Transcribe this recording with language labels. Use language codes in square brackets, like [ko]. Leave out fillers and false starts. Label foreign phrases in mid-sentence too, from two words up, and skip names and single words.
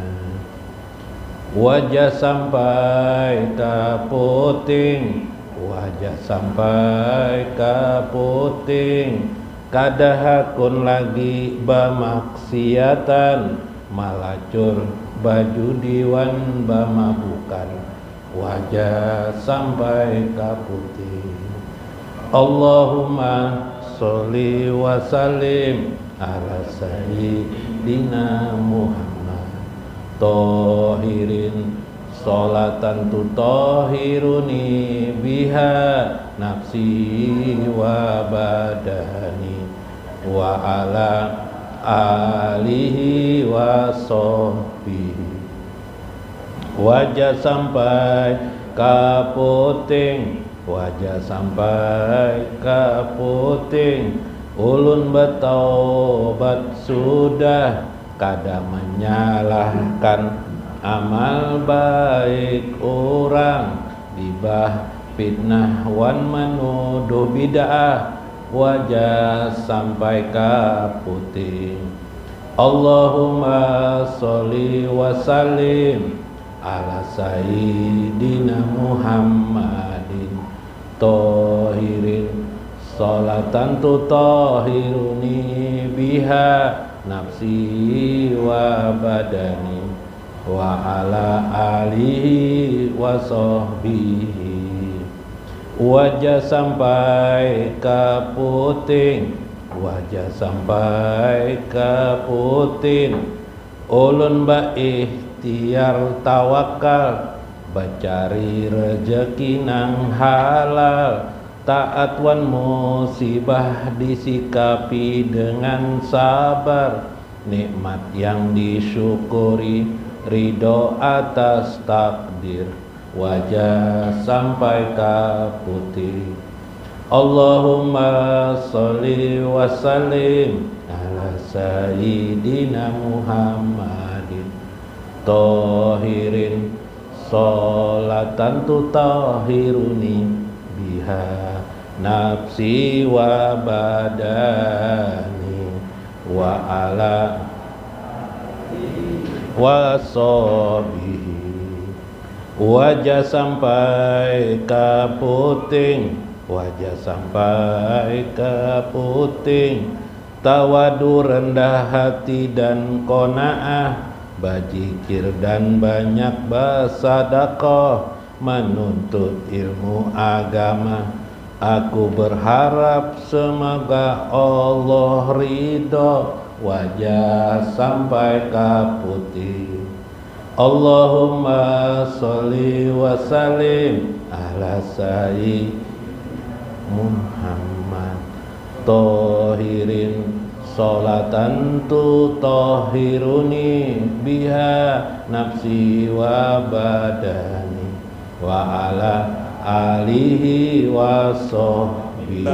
[bjn] Wajah sampai ka puting, wajah sampai ka puting, kadahakun lagi bamaksiatan, malacur baju diwan bamabukan, wajah sampai ka puting. [ar] اللهم صل وسلم على سيدنا محمد طاهر صلاة تطهرني بها نفسي وبدني وعلى آله وصحبه. [bjn] Wajah sampai ka puting, wajah sampai ka puting, ulun bertaubat sudah, kada menyalahkan amal baik orang, gibah fitnah wan menuduh bid'ah, wajah sampai ka puting. [ar] اللهم صل وسلم على سيدنا محمد طاهر صلاة تطهرني بها نفسي وبدني وعلى آله وصحبه. [bjn] Wajah sampai ka puting, wajah sampai ka puting, ulun ba ikhtiar tawakal, bacari rezeki nang halal, taat wan musibah disikapi dengan sabar, nikmat yang disyukuri, ridho atas takdir, wajah sampai ka putih. [ar] اللهم صل وسلم على سيدنا محمد طاهر صلاة تطهرني بها نفسي وبدني وعلى وصحبه. [bjn] Wajah sampai ka puting, wajah sampai ka puting, tawadu rendah hati dan qanaah, bajikir dan banyak bersedekah, menuntut ilmu agama. [id] Aku berharap semoga Allah ridho, [bjn] wajah sampai ka putih. [ar] اللهم صل وسلم على سيدنا محمد طاهر صلاة تطهرني بها نفسي وبدني وعلى آله وصحبه.